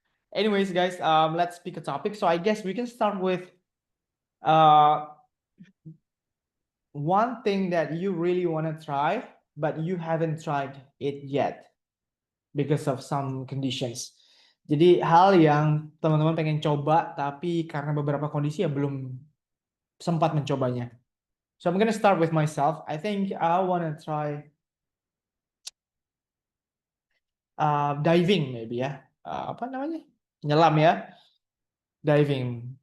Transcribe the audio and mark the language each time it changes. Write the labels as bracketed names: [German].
[English] Anyways, guys, let's pick a topic. So I guess we can start with one thing that you really want to try, but you haven't tried it yet because of some conditions. [Indonesian] Jadi hal yang teman-teman pengen coba, tapi karena beberapa kondisi ya belum sempat mencobanya. [English] So I'm gonna start with myself. I think I wanna try diving maybe ya. [Indonesian] Apa namanya? Nyelam ya. [English] Diving.